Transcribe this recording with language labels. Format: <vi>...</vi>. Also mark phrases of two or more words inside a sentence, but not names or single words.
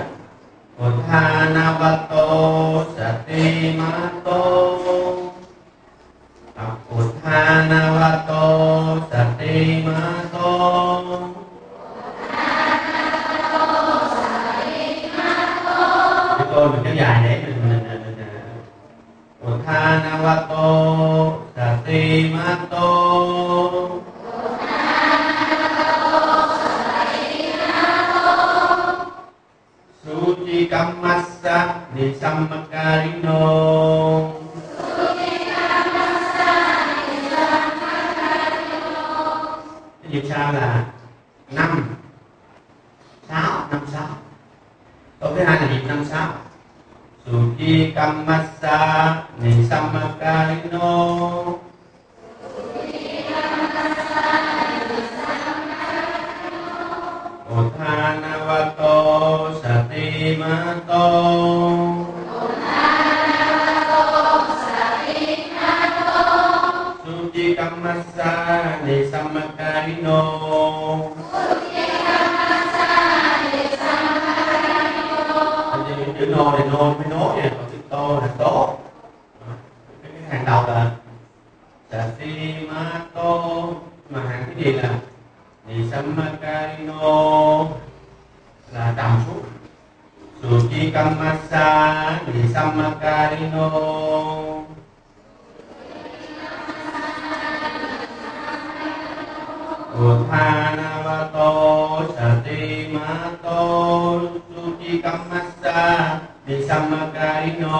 <pi>Utthanavatto Satimatto, Utthanavatto Satimatto.</pi> <vi>Chúng tôi mình kéo dài để mình</vi> <pi>Utthanavatto Satimatto. Suci kammassa nisammakarino.</pi> <vi>Cái nhịp sau là 5 6 5 6. Câu thứ hai là nhịp 5 6.</vi> <pi>Suci kammassa nisammakarino. Utthanavatto Satimatto. Suci kammassa nisammakarino.</pi> <vi>Chữ nô này nô mới nố nha, còn chữ tô là tố. Cái hàng đầu là Satimatto, mà hàng cái gì là Nisammakarino là trầm xuống.</vi> <pi>Suci kammassa Nisammakarino. Utthanavatto Satimatto. Suci kammassa Nisammakarino.</pi>